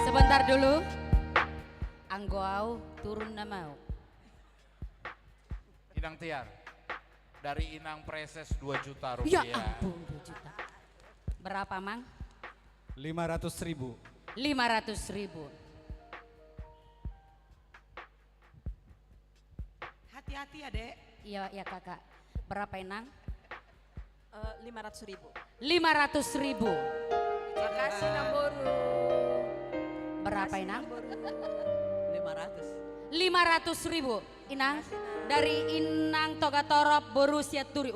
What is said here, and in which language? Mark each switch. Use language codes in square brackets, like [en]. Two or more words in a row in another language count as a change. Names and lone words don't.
[id] Sebentar dulu. [bbc] Anggoau turun nama. [id] Inang Tiar, dari Inang Preses 2 juta Ya rupiah. ampun 2 juta. Berapa Mang? 500.000. 500.000. Hati-hati ya dek. Iya ya kakak. Berapa Inang? 500.000. 500.000. Makasih Namboru. Berapa Inang? 500. 500.000 Inang. Dari Inang Toga Torop Borussia Turi.